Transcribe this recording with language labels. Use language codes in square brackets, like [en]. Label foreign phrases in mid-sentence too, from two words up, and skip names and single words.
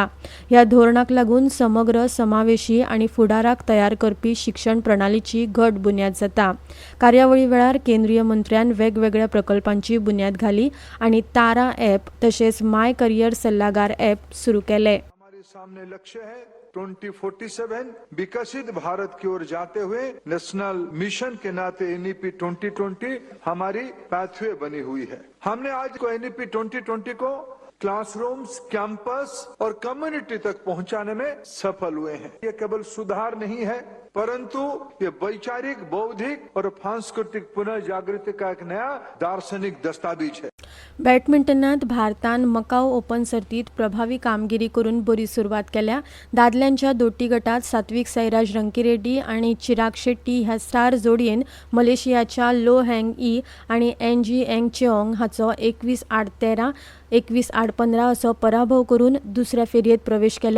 [kok] ह्या धोरणाक लागून समग्र, समावेशी आनी फुडाराक तयार करपी शिक्षण प्रणालीची घट बुन्याद जाता. कार्यावळी वेळार केंद्रीय मंत्र्यान वेगवेगळ्या प्रकल्पांची बुन्याद घाली आनी तारा ॲप तशेंच माय करियर सल्लागार ॲप सुरू केले. [hi] सामने लक्ष्य है 2047 विकसित भारत की ओर जाते हुए [en] national mission [hi] के नाते NEP 2020 हमारी पैथवे बनी हुई है. हमने आज को NEP 2020 को [en] classrooms, campus [hi] और कम्युनिटी तक पहुंचाने में सफल हुए हैं. ये केवल सुधार नहीं है परंतु ये वैचारिक, बौद्धिक और सांस्कृतिक पुनर्जागृति का एक नया दार्शनिक दस्तावेज है. [kok] बॅडमिंटनात भारतान मकाऊ ओपन सर्तीत प्रभावी कामगिरी करून बरी सुरवात केल्या. दादल्यांच्या दोट्टी गटात सात्विक साईराज रंकीरेड्डी आणि चिराग शेट्टी ह्या स्टार जोडयेन मलेशियाच्या लो हँग ई आणि एनजी एंग चेओंग हाचो 21-8-13, 21-8-15 असो पराभव करून दुसऱ्या फेरयेत प्रवेश केलो.